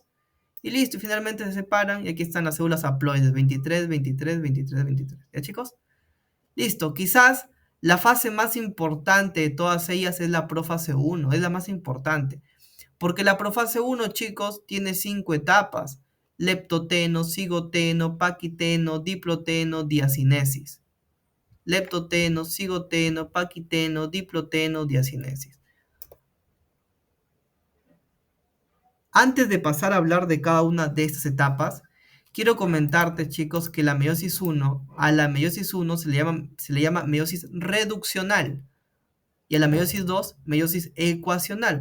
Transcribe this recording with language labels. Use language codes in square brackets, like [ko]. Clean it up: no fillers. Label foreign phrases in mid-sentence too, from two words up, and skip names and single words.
[es] Y listo, y finalmente se separan y aquí están las células haploides. 23, 23, 23, 23. ¿Ya, chicos? Listo, quizás la fase más importante de todas ellas es la profase 1. Es la más importante. Porque la profase 1, chicos, tiene 5 etapas: leptoteno, cigoteno, paquiteno, diploteno, diacinesis. Leptoteno, cigoteno, paquiteno, diploteno, diacinesis. Antes de pasar a hablar de cada una de estas etapas, quiero comentarte, chicos, que la meiosis 1, a la meiosis 1 se le llama meiosis reduccional. Y a la meiosis 2, meiosis ecuacional.